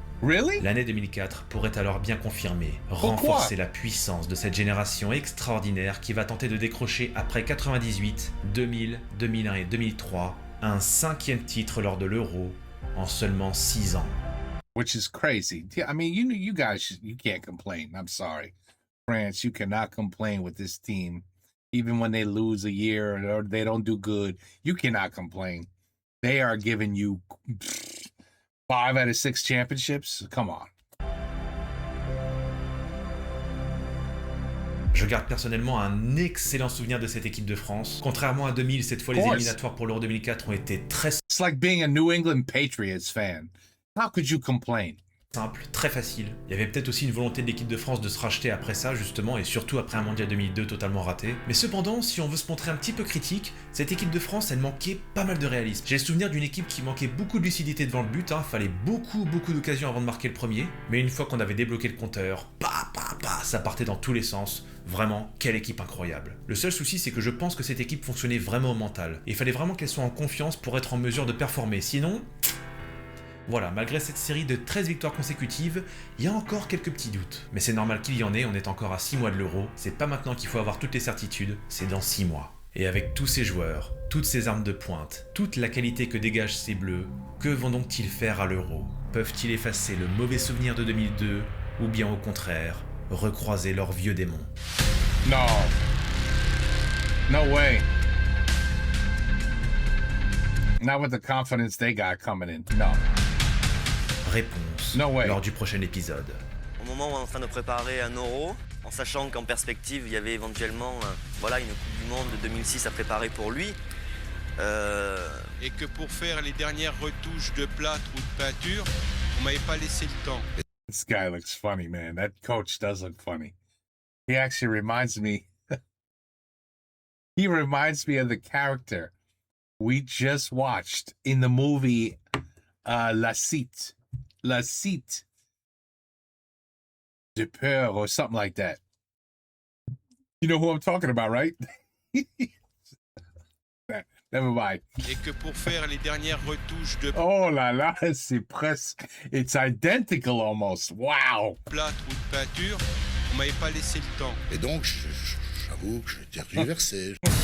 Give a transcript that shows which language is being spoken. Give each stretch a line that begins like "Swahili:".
English: Really?
French: L'année 2004 pourrait alors bien confirmer, renforcer la puissance de cette génération extraordinaire qui va tenter de décrocher après 98, 2000, 2001 et 2003 un 5e titre lors de l'Euro en seulement 6 ans.
English: which is crazy. I mean, you guys, you can't complain. I'm sorry. France, you cannot complain with this team. Even when they lose a year or they don't do good, you cannot complain. They are giving you 5 out of 6 championships. Come on.
French: Je garde personnellement un excellent souvenir de cette équipe de France. Contrairement à 2000, cette fois les éliminatoires pour l'Euro 2004 ont été très
English: It's like being a New England Patriots fan. How could you complain?
French: simples, très faciles. Il y avait peut-être aussi une volonté de l'équipe de France de se racheter après ça, justement, et surtout après un mondial 2002 totalement raté. Mais cependant, si on veut se montrer un petit peu critique, cette équipe de France, elle manquait pas mal de réalisme. J'ai le souvenir d'une équipe qui manquait beaucoup de lucidité devant le but, fallait beaucoup d'occasions avant de marquer le premier, mais une fois qu'on avait débloqué le compteur, ça partait dans tous les sens. Vraiment, quelle équipe incroyable. Le seul souci, c'est que je pense que cette équipe fonctionnait vraiment au mental, et il fallait vraiment qu'elle soit en confiance pour être en mesure de performer, sinon... Voilà, malgré cette série de 13 victoires consécutives, il y a encore quelques petits doutes. Mais c'est normal qu'il y en ait, on est encore à 6 mois de l'Euro, c'est pas maintenant qu'il faut avoir toutes les certitudes, c'est dans 6 mois. Et avec tous ces joueurs, toutes ces armes de pointe, toute la qualité que dégagent ces Bleus, que vont donc-ils faire à l'Euro? Peuvent-ils effacer le mauvais souvenir de 2002, ou bien au contraire, recroiser leurs vieux démons?
English: No. No way. Not with the confidence they got coming in. No.
French: Réponse
English: No way.
French: lors du prochain épisode. Au moment où on est en train de préparer un Euro, en sachant qu'en perspective, il y avait éventuellement une Coupe du Monde de 2006 à préparer pour lui. Et que pour faire les dernières retouches de plâtre ou de peinture, on m'avait pas laissé le temps.
English: This guy looks funny, man. That coach does look funny. He actually reminds me. He reminds me of the character we just watched in the movie La Cite. La Cite de Peur or something like that. You know who I'm talking about, right? Never mind.
French: Et que pour faire les dernières retouches de Oh là là, c'est presque.
English: It's identical almost. Wow.
French: plâtre ou de peinture, on m'avait pas laissé le temps. Et donc, j'avoue que j'ai tergiversé.